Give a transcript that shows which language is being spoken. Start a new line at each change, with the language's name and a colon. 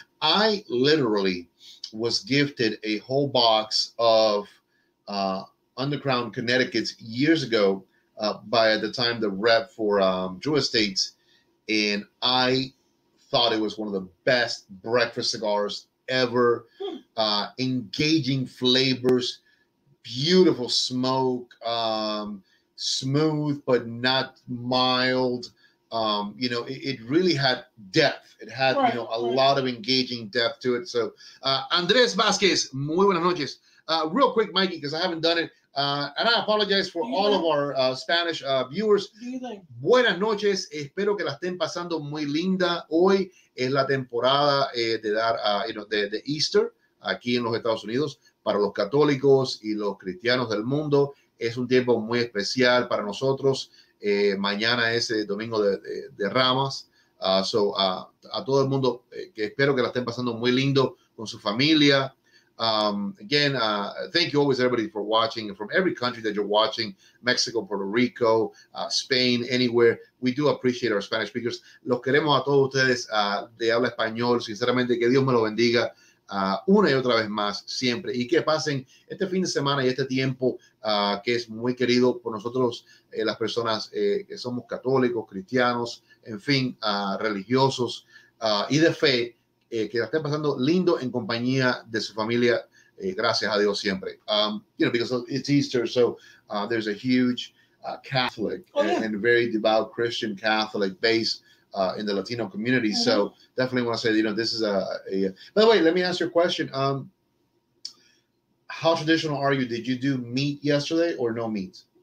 English: I literally was gifted a whole box of Underground Connecticut's years ago by at the time the rep for Drew Estates, and I thought it was one of the best breakfast cigars ever. Engaging flavors, beautiful smoke, smooth but not mild. It really had depth. It had a lot of engaging depth to it.
Spanish: So Andres Vasquez, muy buenas noches.
English: Real quick, Mikey, because I haven't done it. And I apologize for all of our Spanish viewers.
Spanish: Buenas noches. Espero que la estén pasando muy linda. Hoy es la temporada de dar, de Easter aquí en los Estados Unidos. Para los católicos y los cristianos del mundo es un tiempo muy especial para nosotros. Mañana es Domingo de Ramas. A todo el mundo que espero que la estén pasando muy lindo con su familia.
English: Again, thank you always everybody for watching from every country that you're watching, Mexico, Puerto Rico, Spain, anywhere. We do appreciate our Spanish speakers.
Spanish: Los queremos a todos ustedes de habla español. Sinceramente, que Dios me lo bendiga una y otra vez más, siempre. Y que pasen este fin de semana y este tiempo que es muy querido por nosotros, las personas que somos católicos, cristianos, en fin, religiosos y de fe. Que la estén pasando lindo en compañía de su familia, gracias a Dios siempre.
English: Because it's Easter, so there's a huge Catholic and very devout Christian Catholic base in the Latino community. So definitely want to say, this is a. By the way, let me ask you a question. How traditional are you? Did you do meat yesterday or no meat?